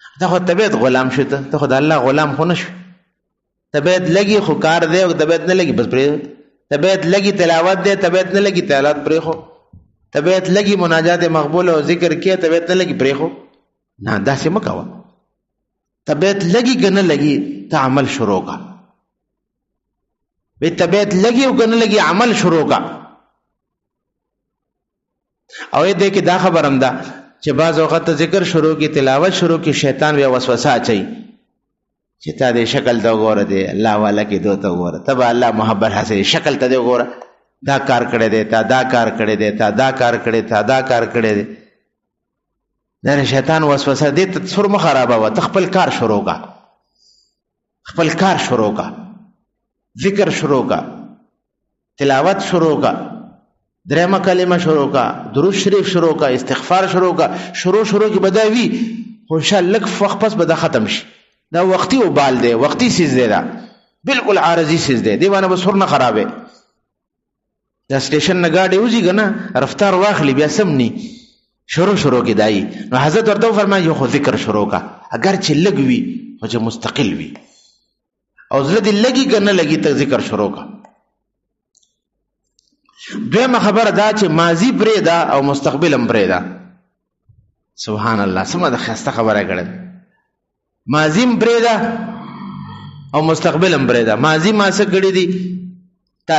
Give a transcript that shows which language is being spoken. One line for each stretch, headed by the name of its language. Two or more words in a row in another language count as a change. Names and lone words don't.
Pashto: دا خو طبیعت غلام شو ته خو د الله غلام خو نشو طبیعت لګي خو کار دی او طبیعت نه لګي بس پرې طبیعت لګي تلاوت دی طبیعت نه لګي تلاوت پرې خو طبیعت لګي مناجات مقبول او ذکر کې طبیعت نه لګي پرې خو نه داسې مکوه طبیعت لګي کنه لګي ته عمل شروع کا به طبیعت لګي او کنه لګي عمل شروع کا او دې کې دا خبرم ده چې بعض وخت ذکر شروع کی تلاوت شروع کی شیطان بیا وسوسه اچي چې تا دې شکل ته وګوره دې الله والا کې دوته وګوره تبا الله محبت حاصل شکل ته دې وګوره دا کار کړی دی تا دا کار کړی دی تا دا کار کړی تا دا کار کړی دی دا شیطان وسوسه دې ته سر مخ خرابه و خپل کار شروع کا خپل کار شروع کا ذکر شروع کا تلاوت شروع کا درېمه کلمه شروع کا درود شریف شروع کا استغفار شروع کا شروع کی بداوی خو انشاءالله لک وخت پس به دا ختم شي دا وقتی وبال دی وقتی سیز دی دا بالکل عارضی سیز دی دیوانه به سر نه خرابه دا سټیشن نه گاډي وځي کنه رفتار واخلي بیا سم ني شروع کی دای نو حضرت ورته فرمایي خو ذکر شروع کا اگر چې لګوي خو چې مستقل وي او زړه دې لګي کنه لګي ته ذکر شروع کا دویمه خبره دا چې ماضی پرې دا او مستقبل هم پرې دا
Arabic: سبحان الله
Pashto: سمه د خسته خبره کړه ماضی هم پرې دا او مستقبل هم پرې دا ماضی ما څه کړی دي تا